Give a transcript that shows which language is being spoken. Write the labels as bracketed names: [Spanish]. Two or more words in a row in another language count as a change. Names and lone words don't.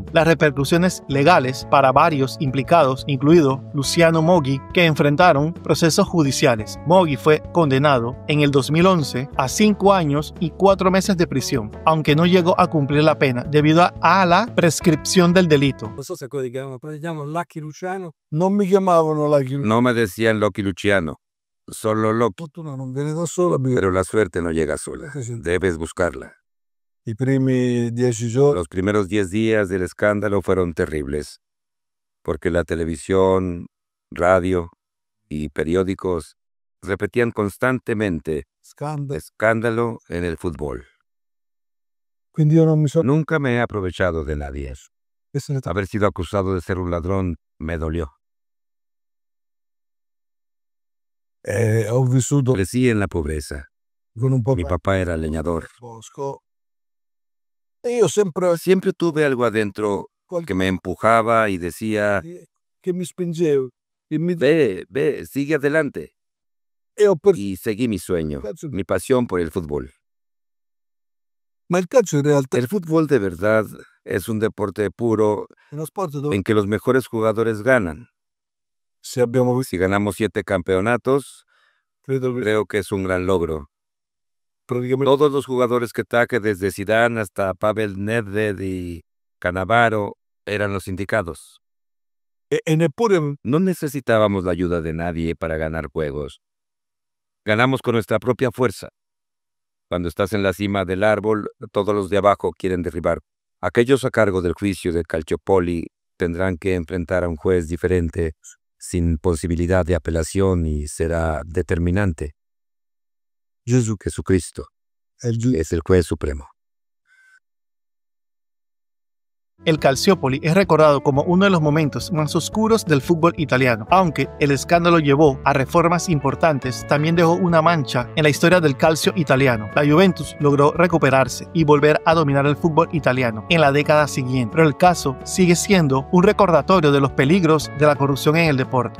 [Spanish] Las repercusiones legales para varios implicados, incluido Luciano Moggi, que enfrentaron procesos judiciales. Moggi fue condenado en el 2011 a 5 años y 4 meses de prisión, aunque no llegó a cumplir la pena debido a la prescripción del delito. [Italian] Non so se quelli che chiamano Lucky Luciano. Non mi chiamavano Lucky Luciano. [Spanish] No me decían Lucky Luciano, solo Lucky. [Italian] Fortuna non viene da sola perché [Spanish] Pero la suerte no llega sola, debes buscarla. [Italian] i primi 10 giorni [Spanish] Los primeros 10 días del escándalo fueron terribles, porque la televisión, radio y periódicos repetían constantemente [Italian] scandalo. [Spanish] escándalo en el fútbol. [Italian] Quindi io non mi sono [Spanish] Nunca me he aprovechado de nadie. Haber sido acusado de ser un ladrón me dolió. [Italian] ho vissuto [Spanish] Crecí en la pobreza. [Italian] con un po' [Spanish] Mi papá era leñador. [Italian] bosco. E io sempre [Spanish] Siempre tuve algo adentro que me empujaba y decía, [Italian] che mi spingevo e mi [Spanish] ve, sigue adelante. [Italian] e ho per... [Spanish] Y seguí mi sueño, [Italian] Calcio- [Spanish] mi pasión por el fútbol. [Italian] Ma il calcio in realtà [Spanish] El fútbol de verdad es un deporte puro [Italian] è uno sport dove [Spanish] en que los mejores jugadores ganan. [Italian] se abbiamo visto, [Spanish] Si ganamos 7 campeonatos, [Italian] credo che [Spanish] creo que es un gran logro. [Italian] praticamente [Spanish] Todos los jugadores que ataque, desde Zidane hasta Pavel Nedved y Cannavaro, eran los indicados. [Italian] e neppure [Spanish] No necesitábamos la ayuda de nadie para ganar juegos. Ganamos con nuestra propia fuerza. Cuando estás en la cima del árbol, todos los de abajo quieren derribar. Aquellos a cargo del juicio de Calciopoli tendrán que enfrentar a un juez diferente, sin posibilidad de apelación, y será determinante. Jesucristo [Italian] è il giudice. [Spanish] es el juez supremo. El Calciopoli es recordado como uno de los momentos más oscuros del fútbol italiano. Aunque el escándalo llevó a reformas importantes, también dejó una mancha en la historia del calcio italiano. La Juventus logró recuperarse y volver a dominar el fútbol italiano en la década siguiente, pero el caso sigue siendo un recordatorio de los peligros de la corrupción en el deporte.